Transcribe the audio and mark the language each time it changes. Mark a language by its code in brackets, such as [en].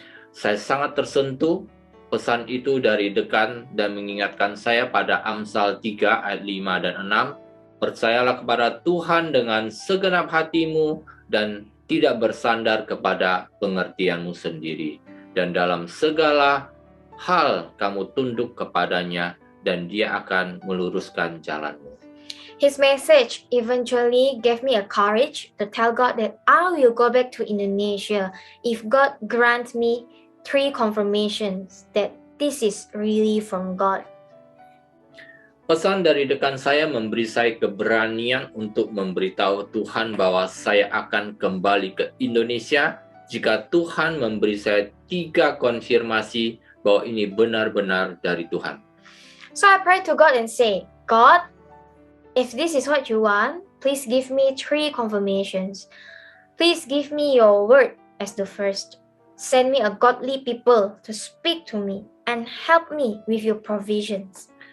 [id] Saya sangat tersentuh. Pesan itu dari dekan dan mengingatkan saya pada Amsal 3 ayat 5 dan 6. Percayalah kepada Tuhan dengan segenap hatimu dan tidak bersandar kepada pengertianmu sendiri. Dan dalam segala hal kamu tunduk kepadanya dan Dia akan meluruskan jalanmu. [en] His message eventually gave me a courage to tell God that I will go back to Indonesia if God grants me 3 confirmations that this is really from God. [id] Pesan dari dekan saya memberi saya keberanian untuk memberitahu Tuhan bahwa saya akan kembali ke Indonesia jika Tuhan memberi saya 3 konfirmasi bahwa ini benar-benar dari Tuhan. [en] So I prayed to God and say, "God, if this is what you want, please give me 3 confirmations. Please give me your word as the first. Send me a godly people to speak to me and help me with your provisions."